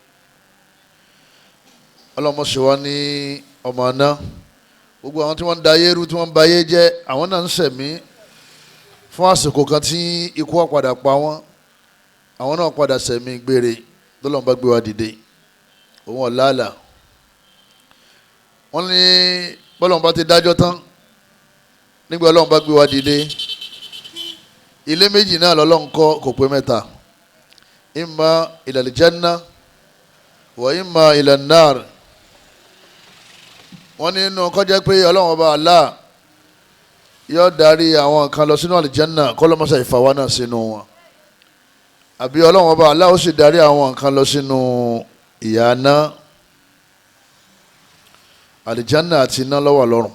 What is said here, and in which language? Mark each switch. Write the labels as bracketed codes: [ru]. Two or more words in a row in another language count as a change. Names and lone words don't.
[yo] ọlọ́mọṣẹ́wá ní ọmọ náà gbogbo àwọn tí wọ́n ń da ayé rú tí wọ́n ń ba ayé jẹ́ àwọn náà ń ṣẹ̀mí fún àsìkò kan tí ikú ó padà pa wọ́n àwọn náà padà ṣẹ̀mí gbére lọ́lọ́run bá gbé wa dìde òun ọ̀làlà. wọ́n ní bọ́lọ́run bá ti dájọ́ tán nígbà Ọlọ́run bá gbé wa dìde ilé méjì náà lọ́lọ́run kọ́ kò pé mẹ́ta [ar] imma ilal janna wa imma ilan nar. [yo] wọ́n ní inú kọjá pé Ọlọ́run ọba Allah yóò darí àwọn kan lọ sínú àlìjánná kọ́lọ́mọ́sá ìfàwa náà sínú wọn àbí Ọlọ́run ọba Allah ó sì darí àwọn kan lọ sínú ìyà náà. àlìjánná àti iná ló wà lọ́rùn.